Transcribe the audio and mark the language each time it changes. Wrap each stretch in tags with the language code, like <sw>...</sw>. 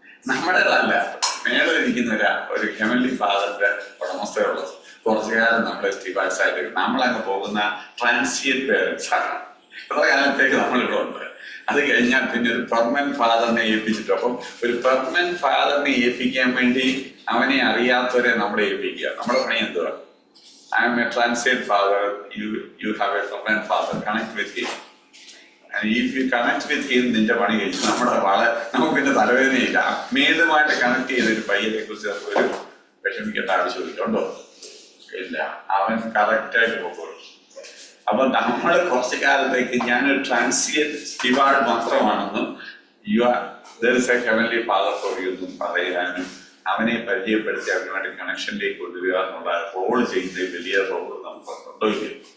<ml>നമ്മുടേതല്ല, മേളിലിരിക്കുന്ന ഒരു ഹെവൻലി ഫാദറിന്റെ ഉടമസ്ഥയുള്ളത്. കുറച്ചു കാലം നമ്മളെ സ്റ്റിവാർഡ്സ് ആയിട്ട് നമ്മളങ്ങ് പോകുന്ന ട്രാൻസിയന്റ് പേരൻസ് ആണ്. എത്ര കാലത്തേക്ക് നമ്മളിവിടെ ഉണ്ട്. അത് കഴിഞ്ഞാൽ പിന്നെ ഒരു പെർമനന്റ് ഫാദറിനെ ഏൽപ്പിച്ചിട്ട്, അപ്പം ഒരു പെർമനന്റ് ഫാദറിനെ ഏൽപ്പിക്കാൻ വേണ്ടി അവനെ അറിയാത്തവരെ നമ്മളെ ഏൽപ്പിക്കുക. നമ്മുടെ പണി എന്തുവാ?</ml> <en>I am a transient father, you have a permanent father, connect with him. And if you connect with him,</en> <ml>നിന്റെ പണി കഴിച്ചു. നമുക്ക് പിന്നെ തലവേദനയില്ല. മേലുമായിട്ട് കണക്ട് ചെയ്തൊരു പയ്യനെ കുറിച്ച് ഒരു വിഷമിക്കേണ്ട ആവശ്യമില്ല. ഉണ്ടോ? ഇല്ല, അവൻ കറക്റ്റായിട്ട് പോകുള്ളൂ. അപ്പൊ നമ്മൾ കുറച്ചു കാലത്തേക്ക് ഞാനൊരു ട്രാൻസിയന്റ് സ്റ്റിവാർഡ് മാത്രമാണെന്നും</ml> <en>there is a heavenly father for you</en> <ml>എന്നും പറയാനും അവനെ പരിചയപ്പെടുത്തി അവനുമായിട്ട് കണക്ഷനിലേക്ക് കൊണ്ടുവരിക എന്നുള്ള റോൾ ചെയ്യുന്ന വലിയ റോൾ നമുക്ക് ഉണ്ടോ ഇല്ല?</ml>